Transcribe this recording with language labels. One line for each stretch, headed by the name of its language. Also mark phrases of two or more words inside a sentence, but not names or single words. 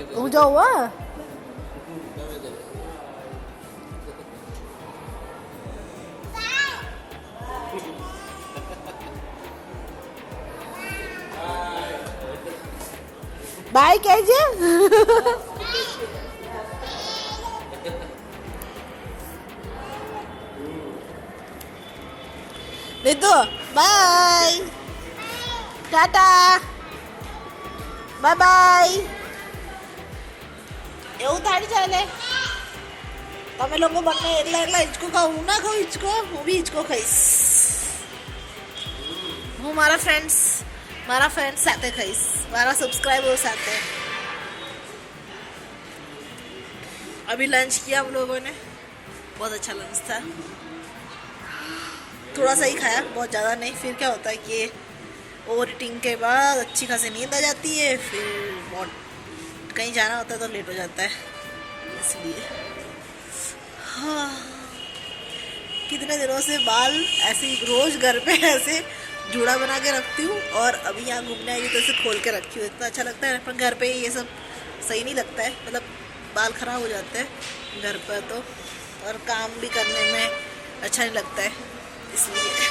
English: đủ dầu á. Bye cái chứ. Dito, bye. Tata. Bye bye.
Gujarati: એવું થાળી ચાલે તમે લોકો બંને એટલા એટલા હિંચકો ખાઓ હું ના ખાઉં હિંચકો હું બી હિંચકો ખાઈશ હું મારા ફ્રેન્ડ્સ સાથે ખાઈશ મારા સબસ્ક્રાઈબર સાથે
Hindi: अभी लंच किया हम लोगों ने बहुत अच्छा लंच था थोड़ा सा ही खाया बहुत ज़्यादा नहीं फिर क्या होता है कि ओवर ईटिंग के बाद अच्छी खासी नींद आ जाती है फिर बहुत कहीं जाना होता है तो लेट हो जाता है इसलिए हाँ कितने दिनों से बाल ऐसे ही रोज़ घर पे ऐसे जूड़ा बना के रखती हूँ और अभी यहाँ घूमने आई तो इसे खोल के रखी हूँ इतना अच्छा लगता है पर घर पे ये सब सही नहीं लगता है मतलब बाल ख़राब हो जाते हैं घर पर तो और काम भी करने में अच्छा नहीं लगता है इसलिए